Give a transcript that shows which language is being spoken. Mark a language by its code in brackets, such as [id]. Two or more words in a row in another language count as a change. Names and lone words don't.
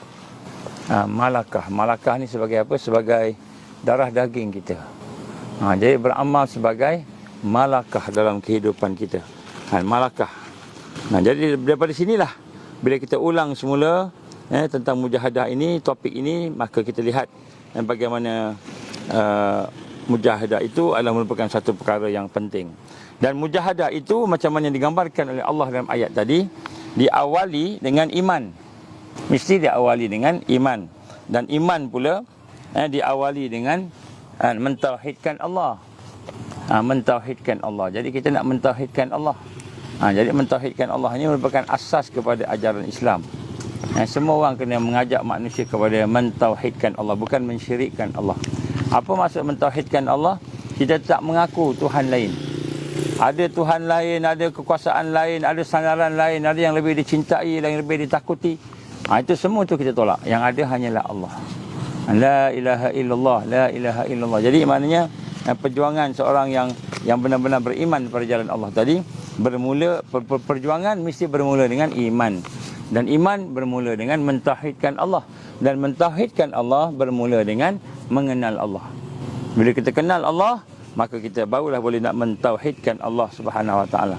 [ms] Malakah ni sebagai apa? Sebagai darah daging kita. Jadi beramal sebagai malakah dalam kehidupan kita. Malakah. Jadi daripada sinilah bila kita ulang semula tentang mujahadah ini, topik ini, maka kita lihat bagaimana mujahadah itu adalah merupakan satu perkara yang penting. Dan mujahadah itu macam mana digambarkan oleh Allah dalam ayat tadi, diawali dengan iman. Mesti diawali dengan iman. Dan iman pula diawali dengan mentauhidkan Allah. Mentauhidkan Allah. Jadi kita nak mentauhidkan Allah. Jadi mentauhidkan Allah ini merupakan asas kepada ajaran Islam. Semua orang kena mengajak manusia kepada mentauhidkan Allah, bukan mensyirikkan Allah. Apa maksud mentauhidkan Allah? Kita tak mengaku Tuhan lain. Ada Tuhan lain, ada kekuasaan lain, ada sandaran lain, ada yang lebih dicintai, yang lebih ditakuti. Itu semua tu kita tolak. Yang ada hanyalah Allah. [ar] لا إله إلا الله، لا إله إلا الله. [ms] Jadi maknanya perjuangan seorang yang benar-benar beriman pada jalan Allah tadi, bermula perjuangan mesti bermula dengan iman. Dan iman bermula dengan mentauhidkan Allah. Dan mentauhidkan Allah bermula dengan mengenal Allah. Bila kita kenal Allah, maka kita barulah boleh nak mentauhidkan Allah [ar] سبحانه وتعالى.